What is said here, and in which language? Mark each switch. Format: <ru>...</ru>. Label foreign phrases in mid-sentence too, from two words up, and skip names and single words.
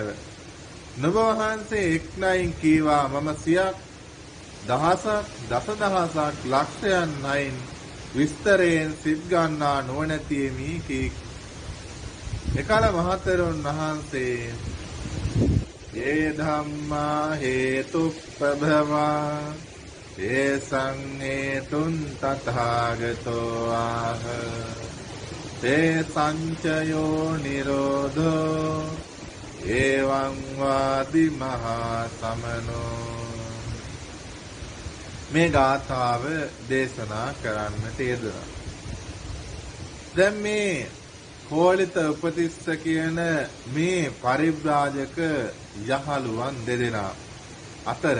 <si>නුඹ වහන්සේ එක් ණයින් කීවා මම සියක් දහසක් දසදහසක් ලක්ෂයන් ණයින් විස්තරයෙන් සිත් ගන්නා නොනැතිෙමි කී. එකල මහතෙරුන් වහන්සේ</si> <pi>ඒ ධම්මා හේතුප්පභවා ඒ සංහේතුන් තථාගතෝ ආහ තේ සංචයෝ නිරෝධෝ එවං වාදි මහා සමනෝ</pi> <si>මේ ගාථාව දේශනා කරන්නට යෙදුණා. දැන් මේ කෝලිත උපතිස්ස කියන මේ පරිබ්‍රාජක යහළුවන් දෙදෙනා අතර</si>